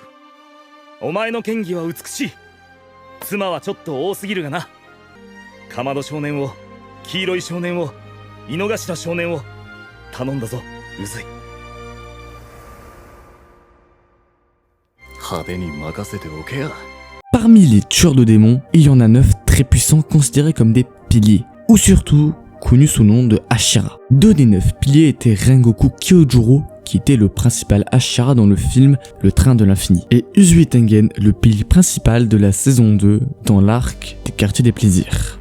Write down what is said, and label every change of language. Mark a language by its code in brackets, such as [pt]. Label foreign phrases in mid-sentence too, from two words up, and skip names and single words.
[ja] お前の剣技は美しい。妻はちょっと多すぎるがな。かまど少年を、黄色い少年を、井の頭少年を頼んだぞ、うずい。派手に任せておけや。 [fr] Parmi les tueurs de démons, il y en a 9 très puissants considérés comme des piliers, ou surtout connus sous le nom de Hashira. 2 des 9 piliers étaient Rengoku Kyojuro, qui était le principal Hashira dans le film Le Train de l'Infini, et Uzui Tengen, le pilier principal de la saison 2 dans l'arc des Quartiers des Plaisirs.